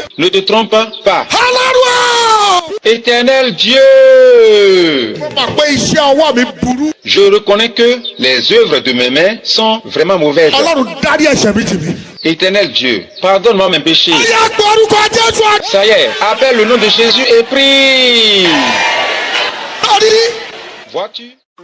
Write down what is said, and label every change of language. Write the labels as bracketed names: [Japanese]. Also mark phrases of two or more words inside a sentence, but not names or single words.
[French] Ne te trompe pas. [Yoruba] ọlọ́run o. [French] Éternel Dieu, [Yoruba] mo mọ̀ pé iṣẹ́ ọwọ́ mi burú. [French] je reconnais que les œuvres de mes mains sont vraiment mauvaises. [Yoruba] ọlọ́run dárí ẹ̀ṣẹ̀ mi jì mí. [French] Éternel Dieu, pardonne-moi mes péchés. [Yoruba] ayé àgbọ̀ orúkọ jésù àti. [French] Ça y est, appelle le nom de Jésus et prie. [Yoruba] lórí. [French] Vois-tu?